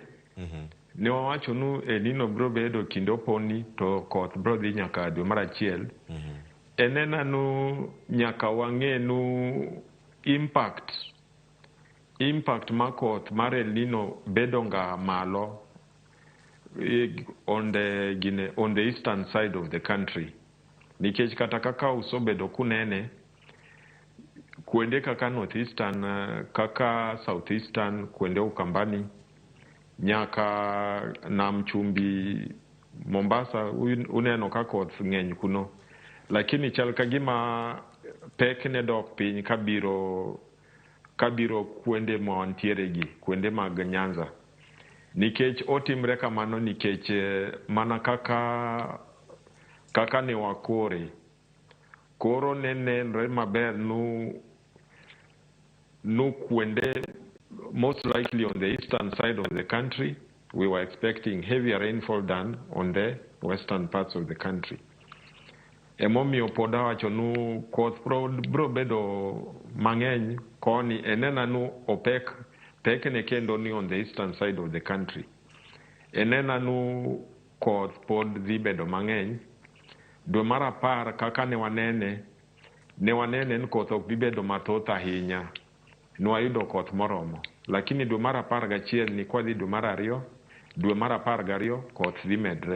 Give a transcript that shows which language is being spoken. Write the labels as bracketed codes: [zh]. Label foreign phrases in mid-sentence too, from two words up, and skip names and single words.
[luo] Ne wawacho nu El Nino biro bedo kinde oponi to koth biro dhi nyaka dwe mar achiel. Enena nu nyaka wang'e nu impact ma koth mar El Nino bedo nga malo [en] on the eastern side of the country. [luo] Nikech kata kaka usobedo kunene kuende kaka northeastern, kaka southeastern, kuende Ukambani, nyaka Nam Chumbi, Mombasa, uneno ka koth ng'eny kuno. Lakini chal kagima pek ne dok piny kabiro kuende ma wantiere gi, kuende mag Nyanza. Nikech otimre kamano nikech mana kaka ne wakore. Koro nenre maber nu kuende, [en] most likely on the eastern side of the country, we were expecting heavier rainfall than on the western parts of the country. [luo] Emomiyo poda wacho nu koth bro bedo mang'eny koni, enena nu opek ne kendo ni [en] on the eastern side of the country. [luo] Enena nu koth pod dhi bedo mang'eny. Dwe mar apar kaka ne wanene ni koth ok dhi bedo mathoth ahinya. Nwayudo koth moromo. Lakini dwe mar apar gachiel ni kwadhi dwe mar ariyo, dwe mar apar gariyo koth dhi medre.